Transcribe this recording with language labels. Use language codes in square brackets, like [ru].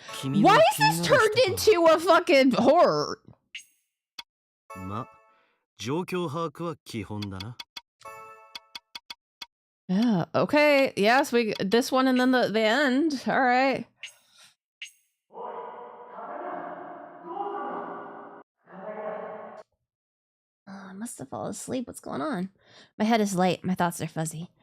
[en] Why is this turned into a fucking horror? [ja] ま、状況把握は基本だな。 [en] Yeah, okay. Yes, we this one and then the end. All right. I must have fallen asleep. What's going on? My head is light. My thoughts are fuzzy.